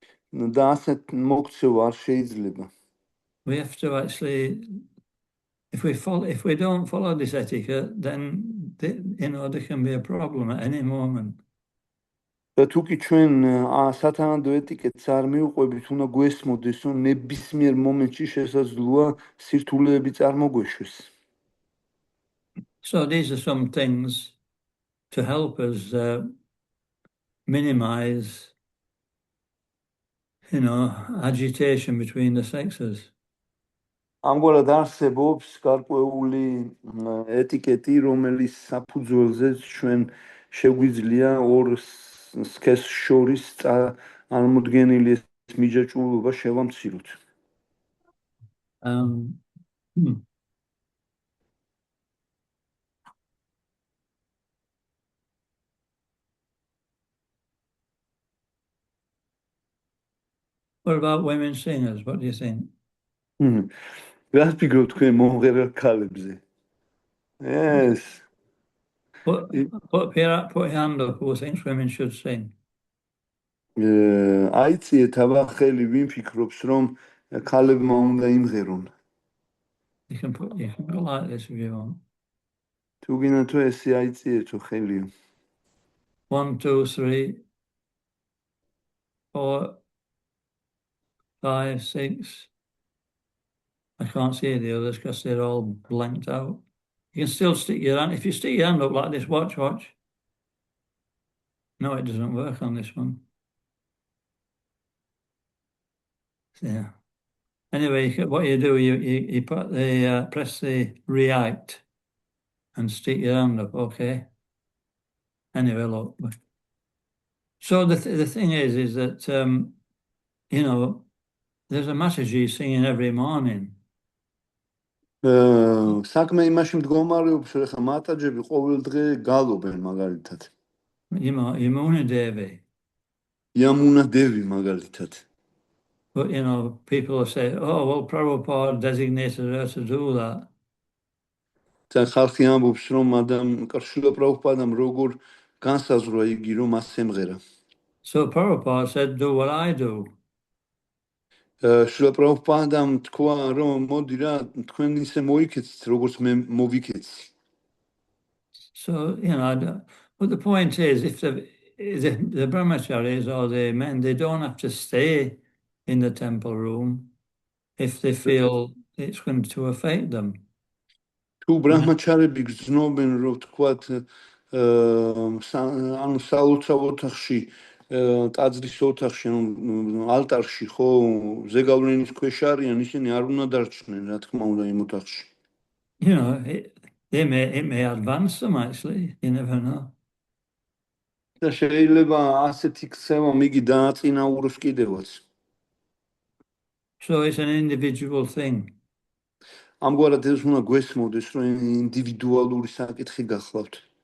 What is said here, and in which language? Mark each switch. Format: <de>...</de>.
<ka>და ასეთ მოქცევა არ შეიძლება.</ka> <en>We have to actually, if we don't follow this etiquette, then there can be a problem at any moment.</en> <ka>და თუ კი ჩვენ სათანადო ეტიკეტს არ მივყვებით, უნდა გვესმოდეს, რომ ნებისმიერ მომენტში შესაძლოა სირთულეები წარმოგვეშვეს.</ka> <en>So these are some things to help us minimize, agitation between the sexes.</en> <ka>ამგვარად არსებობს გარკვეული ეტიკეტი, რომელიც საფუძველზეც ჩვენ შეგვიძლია ორ სქესს შორის წარმოდგენილი ეს მიჯაჭვულობა შევამციროთ.</ka> <en>What about women singers? What do you think?</en> <ka>რას ფიქრობ თქვენ მომღერალ ქალებზე?</ka> <en>Yes. Put your hand up. Who thinks women should sing?</en> <ka>აიწიეთ აბა ხელი, ვინ ფიქრობს, რომ ქალებმა უნდა იმღერონ?</ka> <en>You can go like this if you want.</en> <ka>თუ გინდა თუ ესე აიწიეთო ხელიო.</ka> <en>1, 2, 3, 4, 5, 6. I can't see the others because they're all blanked out. You can still stick your hand. If you stick your hand up like this, watch. No, it doesn't work on this one. Yeah. Anyway, what you do, you put the press the react and stick your hand up. Okay. Anyway, look. So the thing is that you know, there's a Mataji singing every morning.</en> <ka>საქმე იმაში მდგომარეობს, რომ ხა მატაჯები ყოველ დღე გალობენ მაგალითად.</ka> <en>Yamuna Devi.</en> <ka>Yamuna Devi მაგალითად.</ka> <en>But you know, people say, oh, well, Prabhupada designated her to do that.</en> <ka>და ხალხი ამბობს, რომ შრილა პრაბჰუპადამ როგორ განსაზღვრა იგი, რომ მას ემღერა.</ka> <en>So Prabhupada said, do what I do.</en> <ka>შრილა პრაბჰუპადამ თქვა, რომ მოდი რა, თქვენ ისე მოიქეცით, როგორც მე მოვიქეცი.</ka> <en>So, you know, but the point is, if the brahmacharis or the men, they don't have to stay in the temple room if they feel it's going to affect them.</en> <ka>თუ ბრაჰმაჩარები გრძნობენ, რომ თქვათ, ანუ საოცრავ ოთახში, ტაძრის ოთახში, ალტარში, ხო, ზეგავლენის ქვეშ არიან, ისინი არ უნდა დარჩნენ, რა თქმა უნდა, იმ ოთახში.</ka> <en>You know, it may advance them actually, you never know.</en> <ka>და შეიძლება ასეთი ქცევა მიგი დააწინაუროს კიდევაც.</ka> <en>So it's an individual thing.</en> <ka>ამგვარად ეს უნდა გვესმოდეს, რომ ინდივიდუალური საკითხი გახლავთ.</ka>